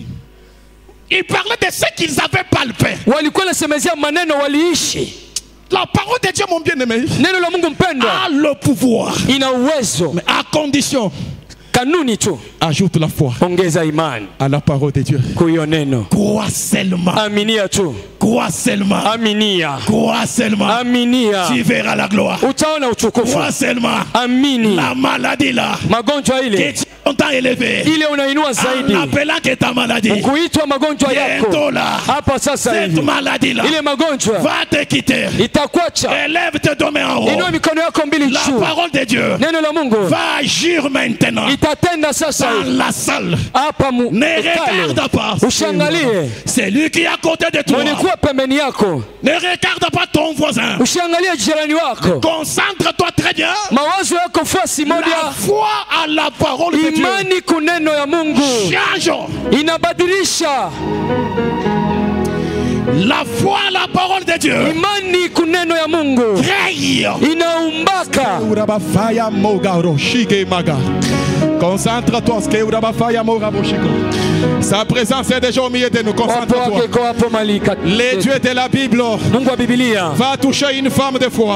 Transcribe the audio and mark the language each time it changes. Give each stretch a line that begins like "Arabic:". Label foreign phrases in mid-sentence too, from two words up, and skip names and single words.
French: Ils parlaient de ce qu'ils avaient palpé. La parole de Dieu, mon bien-aimé, a le pouvoir, mais à condition, ajoute la foi à la parole de Dieu. Crois seulement. Crois seulement.
Swahili: Aminia.
French: Crois seulement.
Swahili: Aminia.
French: Tu verras la gloire.
Swahili: Utaona utukufu.
French: Crois seulement.
Swahili: Amini.
French: La maladie là.
Swahili: Magonjwa ile.
French: Que tu as élevé.
Swahili: Ile unainua zaidi.
French: En appelant que ta maladie.
Swahili: Ukuitwa magonjwa yako.
French: Bientôt là.
Swahili: Hapa sasa hivi.
French: Cette maladie là.
Swahili: Ile magonjwa.
French: Va te quitter.
Swahili: Itakuacha.
French: Élève tes deux mains en haut.
Swahili: Inua mikono yako mbili juu.
French: La parole de Dieu.
Swahili: Neno la Mungu.
French: Va agir maintenant.
Swahili: Itatenda sasa hivi.
French: Dans la salle.
Swahili: Hapa mu.
French: Ne regarde pas.
Swahili: Ushangalie.
French: C'est lui qui est à côté de toi.
Swahili: Mwenekuwa pembeni yako.
French: Ne regarde pas ton voisin.
Swahili: Ushangalie jirani wako.
French: Concentre-toi très bien.
Swahili: Mawazo yako fasi moja.
French: La foi à la parole de Dieu.
Swahili: Imani kuneno ya Mungu.
French: Change.
Swahili: Inabadilisha.
French: La foi à la parole de Dieu.
Swahili: Imani kuneno ya Mungu.
French: Créer.
Swahili: Inaumbaka.
French: Concentre-toi. Sa présence est déjà au milieu de nous. Concentre-toi. Les dieux de la Bible va toucher une femme de foi.